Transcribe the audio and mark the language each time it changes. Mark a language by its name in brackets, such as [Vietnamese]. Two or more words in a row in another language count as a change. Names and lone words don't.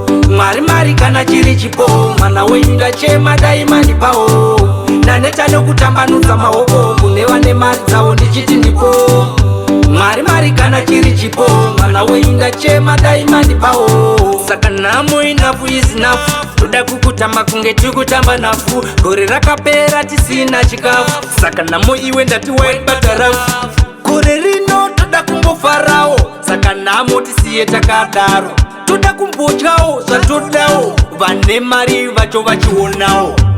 [Shona] Mwari mari kana chiri chipo, mwana wenyu ndachema daima ndipawo. Ndaneta nokutambanudza maoko kune vane mari dzavo ndichiti ndipo. Mwari mari kana chiri chipo. Oh, mwana wenyu ndachema, dai mandipawo. Saka nhamo [English] enough is enough. [Shona] Toda kukutamba kunge tikutamba nhafu. Gore rakapera tisina chikafu. Saka nhamo iwe ndati [English] wine but rough. [Shona] Gore rino toda kumbofarawo. Saka nhamo tisiye takadaro. Toda kumbotyawo. Zvatodawo, vane mari vacho vachionawo.